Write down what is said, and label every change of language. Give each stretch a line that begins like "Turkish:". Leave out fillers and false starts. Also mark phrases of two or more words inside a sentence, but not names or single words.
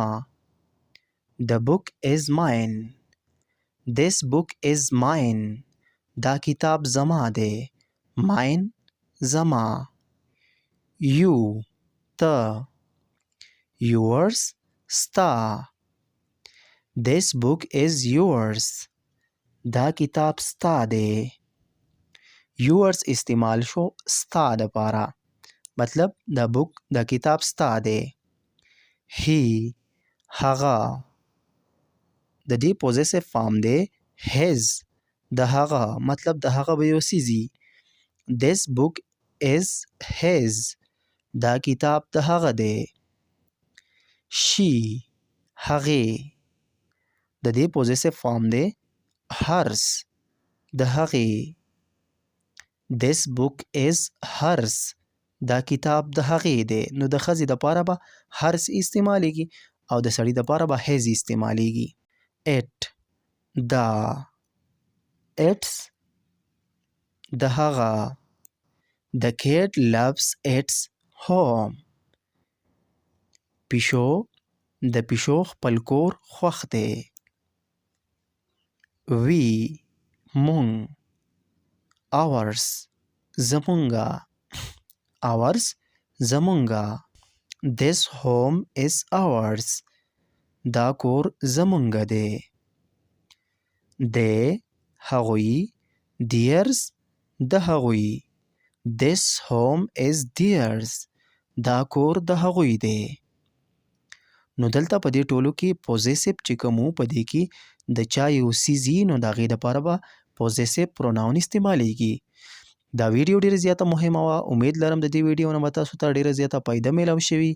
English: The book is mine. This book is mine.
Pashto: دا کتاب زما دی. mine زما. You ته. Yours ستا.
English: This book is yours.
Pashto: دا کتاب ستا دی. yours استعمال شو ستا دپاره مطلب دا بوک دا کتاب ستا دی. he هغه د دې
English: possessive form
Pashto: دی his د هغه مطلب د هغه به یو څیز وي.
English: this book is his
Pashto: دا کتاب د هغه دی. she هغې د دې
English: possessive form
Pashto: دی hers د هغې.
English: this book is hers
Pashto: دا کتاب د هغې دی. نو د ښځې دپاره به hers استعمالیږي او د سړي دپاره به his استعمالیږي. it دا. its د هغه.
English: the cat loves its home.
Pashto: پیشو د پیشو خپل کور خوښ دی. we مونږ. ours زمونږه. ours زمونږه.
English: this home is ours
Pashto: دا کور زمونږه دی. they هغوی. theirs د هغوی.
English: this home is theirs
Pashto: دا کور د هغوی دی. نو دلته په دې ټولو کې پوزیسیو چې کوم وو په دې کې د چا یو څیز وي نو د هغې دپاره به
English: possessive pronoun
Pashto: استعمالیږي. دا ویډیو ډېره زیاته مهمه وه. امید لرم د دې ویډیو نه به تاسو ته ډېره زیاته فایده میلاو شوي.